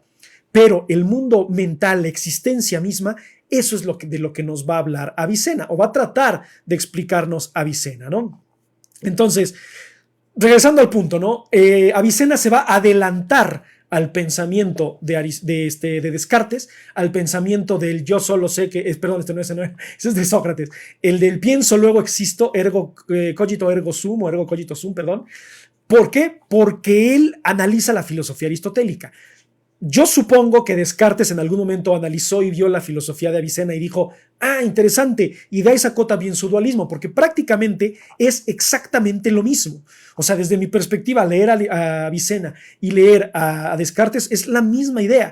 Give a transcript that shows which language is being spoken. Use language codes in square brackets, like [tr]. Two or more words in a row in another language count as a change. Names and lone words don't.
[es] Pero el mundo mental, la existencia misma, eso es de lo que nos va a hablar Avicena, o va a tratar de explicarnos Avicena, ¿no? Entonces, regresando al punto, ¿no? Avicena se va a adelantar al pensamiento de Descartes, al pensamiento del yo solo sé que, perdón, no es es de Sócrates, el del pienso luego existo, [la] ergo cogito ergo sum, o ergo cogito sum, [es] perdón. ¿Por qué? Porque él analiza la filosofía aristotélica. Yo supongo que Descartes en algún momento analizó y vio la filosofía de Avicena y dijo, interesante, y de ahí sacó también su dualismo, porque prácticamente es exactamente lo mismo. O sea, desde mi perspectiva, leer a Avicena y leer a Descartes es la misma idea.